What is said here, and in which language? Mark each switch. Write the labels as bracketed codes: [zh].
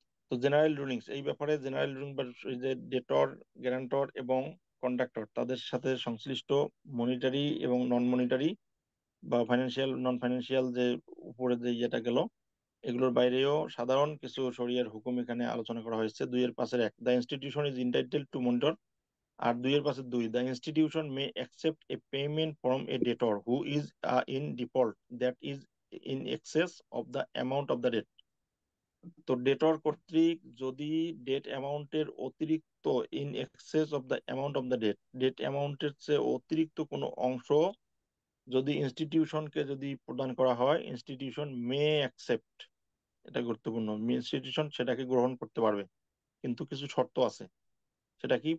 [bn] তো general rulings এই ব্যাপারে, জেনারেল রুলিং বা এই যে ডেটর, গ্যারান্টর এবং কন্ডাক্টর তাদের সাথে সংশ্লিষ্ট মনিটারি এবং নন মনিটারি বা ফাইন্যান্সিয়াল নন ফাইন্যান্সিয়াল যে উপরে যে ইয়েটা গেল, এগুলোর বাইরেও সাধারণ কিছু শরিয়ার হুকুম এখানে আলোচনা করা হয়েছে। [en] 2-5-1 the institution is entitled to monitor. আর 2-5-2 the institution may accept a payment from a debtor who is in default that is in excess of the amount of the debt. [bn] তো ডেটর কর্তৃক যদি ডেট অ্যামাউন্টের অতিরিক্ত [en] in excess of the amount of the debt [bn] অ্যামাউন্টের চেয়ে অতিরিক্ত কোনো অংশ যদি ইনস্টিটিউশনকে যদি প্রদান করা হয়, [en] institution may accept, [bn] এটা গুরুত্বপূর্ণ, ইনস্টিটিউশন সেটাকে গ্রহণ করতে পারবে, কিন্তু কিছু শর্ত আছে। সেটা কি?